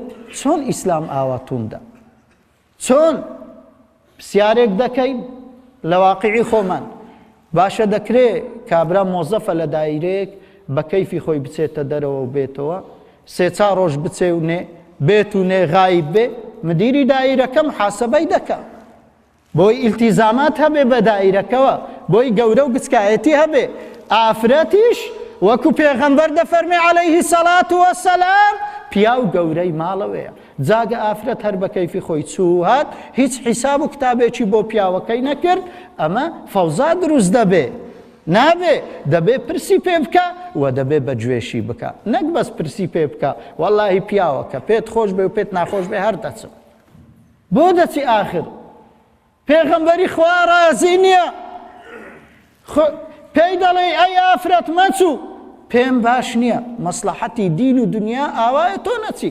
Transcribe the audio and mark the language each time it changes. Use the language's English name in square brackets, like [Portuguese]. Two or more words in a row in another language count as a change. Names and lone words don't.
[Central Kurdish] چۆن ئیسلام ئاوا توندە چۆن پرسیارێک دەکەین لە واقعی خۆمان باشە دەکرێ کابرا مۆزەفە لە دایرەیەک بە کەیفی خۆی بچێتە دەرەوە و بێتەوە سێ چا ڕۆژ بچێ و نێ بێت و نێ غایب بێ مدیری دایرەکە محاسەبەی دەکات بۆی ئیلتیزامات هەبێ بە دایرەکەوە بۆی گەورە و گچکایەتی هەبێ ئافرەتیش وەکو پێغەمبەر دەفەرمێ [Arabic] عليه الصلاة [Central Kurdish] والسلام پیا و گەورەی ماڵەوەیە جاگە ئافرەت هەر بە کەیفی خۆی چوو هات هیچ حیساب و کتابێکی بۆ پیاوەکەی نەکرد ئەمە فەوزا دروست دەبێ نابێ دەبێ پرسی پێ بکە و دەبێ بە گوێشی بکە نەک بەس پرسی پێ بکە وەڵڵاهی پیاوەکە پێت خۆش بێ و پێت ناخۆش بێ هەر دەچم بۆ دەچی ئاخر پێغەمبەری خوا ڕازی نییە پێی دەڵێ ئەی ئافرەت مەچوو، پێم باش نییە، مەسلەحەتی دین و دنیا ئاوایە تۆ نەچی.